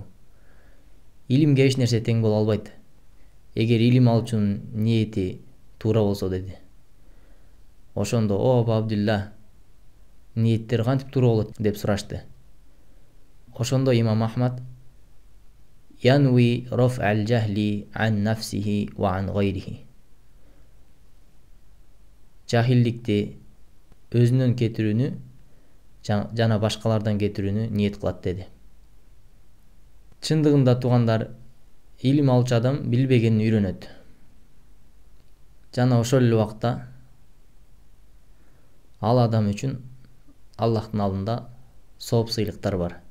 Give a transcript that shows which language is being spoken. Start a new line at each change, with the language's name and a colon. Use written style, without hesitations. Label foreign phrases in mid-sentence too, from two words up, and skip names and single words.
Kyrgyz: Илимге эч нерсе тең боло албайт, эгер илим алуучунун ниети туура болсо деди. Ошондо: "О Абу Абдулла, ниеттер кантип туура болот?" деп сурашты. Ошондо Имам Ахмад:
Arabic: "ينوي رفع الجهل عن نفسه وعن غيره."
Kyrgyz: Жахилдикти өзүнөн кетирүүнү жана башкалардан кетирүүнү ниет кылат деди. Чындыгында туугандар, илим алуучу адам билбегенин үйрөнөт. Жана ошол эле убакта ал адам үчүн Аллахтын алдында сооп сыйлыктар бар.